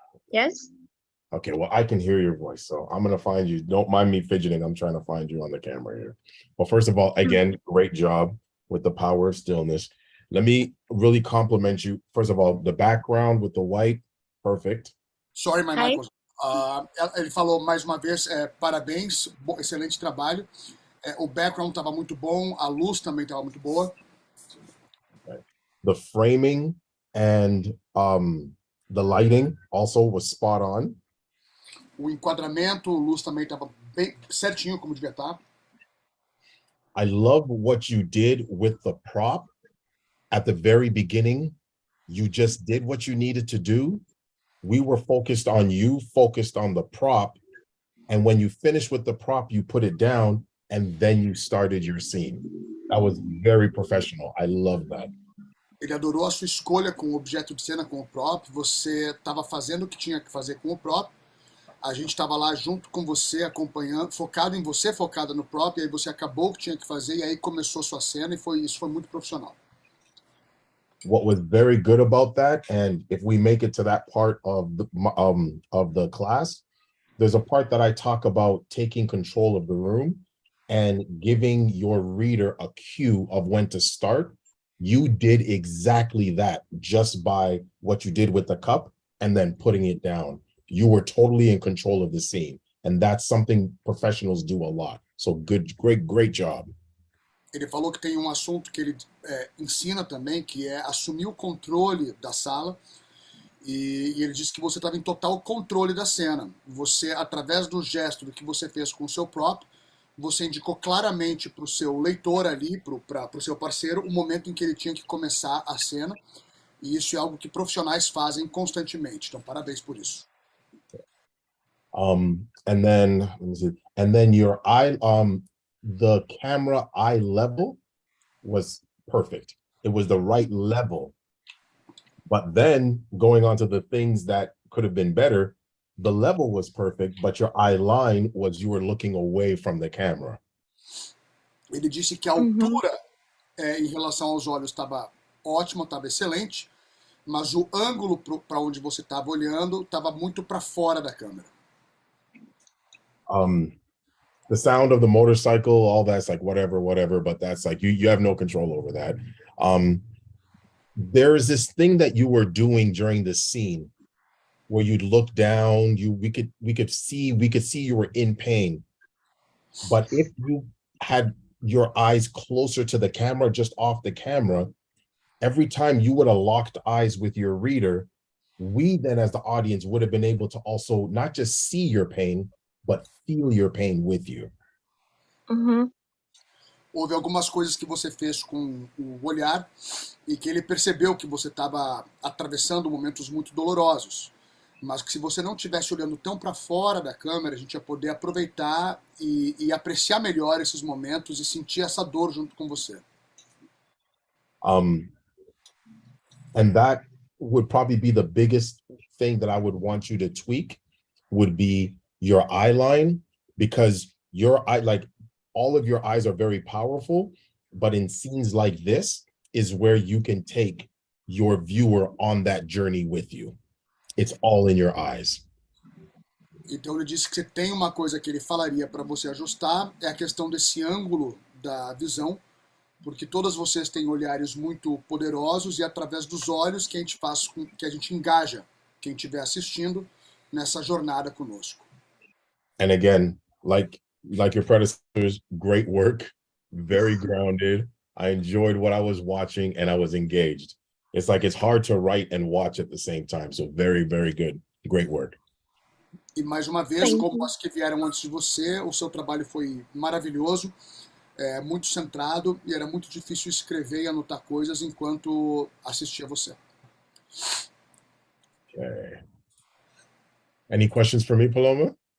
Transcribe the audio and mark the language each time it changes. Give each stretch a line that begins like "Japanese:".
English: yes. Okay, well, I can hear your voice, so I'm gonna find you. Don't mind me fidgeting. I'm trying to find you on the camera here. Well, first of all, again, great job with the power of stillness. Let me really compliment you. First of all, the background with the white, perfect. Sorry, my Hi. mic was.
Portuguese: Ele falou mais uma vez, parabéns, excelente trabalho. O background estava muito bom, a luz também estava muito boa.
English: The framing and the lighting also was spot on.
Portuguese: O enquadramento, a luz também estava bem certinho como devia estar.
English: I love what you did with the prop. At the very beginning, you just did what you needed to do. We were focused on you, focused on the prop. And when you finished with the prop, you put it down and then you started your scene. That was very professional. I love that.
Portuguese: Ele adorou a sua escolha com o objeto de cena, com o prop. Você estava fazendo o que tinha que fazer com o prop. A gente estava lá junto com você, acompanhando, focado em você, focado no prop. E aí você acabou o que tinha que fazer e aí começou a sua cena e isso foi muito profissional.
English: What was very good about that, and if we make it to that part of the class, there's a part that I talk about taking control of the room and giving your reader a cue of when to start. You did exactly that just by what you did with the cup and then putting it down. You were totally in control of the scene, and that's something professionals do a lot. So good, great job.
Portuguese: Ele falou que tem um assunto que ele ensina também, que é assumir o controle da sala. E ele disse que você estava em total controle da cena. Você, através do gesto do que você fez com o seu próprio, você indicou claramente para o seu leitor ali, para o seu parceiro, o momento em que ele tinha que começar a cena. E isso é algo que profissionais fazem constantemente. Então, parabéns por isso.
English: And then let me see. And then your eye, the camera eye level was perfect. It was the right level. But then going on to the things that could have been better, the level was perfect, but your eye line was you were looking away from the camera.
Portuguese: Ele disse que a altura em relação aos olhos estava ótima, estava excelente, mas o ângulo para onde você estava olhando estava muito para fora da câmera.
English: The sound of the motorcycle, all that's like whatever, but that's like you have no control over that. There is this thing that you were doing during the scene where you'd look down, we could see you were in pain. But if you had your eyes closer to the camera, just off the camera, every time you would have locked eyes with your reader, we then as the audience would have been able to also not just see your pain, but feel your pain with you.
Portuguese: Houve algumas coisas que você fez com o olhar e que ele percebeu que você estava atravessando momentos muito dolorosos, mas que se você não estivesse olhando tão para fora da câmera, a gente ia poder aproveitar e apreciar melhor esses momentos e sentir essa dor junto com você.
English: And that would probably be the biggest thing that I would want you to tweak would be your eye line, because your eye, like all of your eyes are very powerful, but in scenes like this is where you can take your viewer on that journey with you. It's all in your eyes.
Portuguese: Então ele disse que você tem uma coisa que ele falaria para você ajustar, é a questão desse ângulo da visão, porque todas vocês têm olhares muito poderosos e é através dos olhos que a gente faz, que a gente engaja quem estiver assistindo nessa jornada conosco.
English: And again, like your predecessors, great work, very grounded. I enjoyed what I was watching and I was engaged. It's like it's hard to write and watch at the same time. So very, very good. Great work.
Portuguese: E mais uma vez, como as que vieram antes de você, o seu trabalho foi maravilhoso, muito centrado, e era muito difícil escrever e anotar coisas enquanto assistia você.
English: Okay. Any questions for me, Paloma?